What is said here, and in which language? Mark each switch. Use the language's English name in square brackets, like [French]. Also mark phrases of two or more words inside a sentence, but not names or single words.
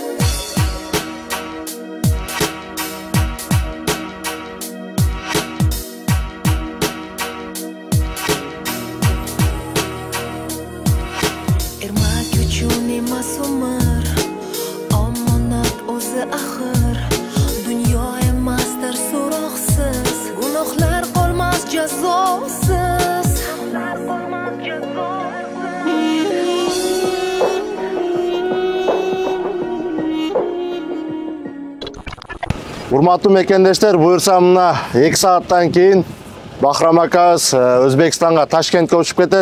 [Uzbek] Ermak uchun emas umr, omonat o'zi axir. Dunyo emasdir so'roqsiz, gunohlar qolmas jazosiz. [Kyrgyz] Урматтуу мекендештер, буюрса мына 2 сааттан кийин Бахрам акабыз Өзбекстанга Ташкентке учуп кетет.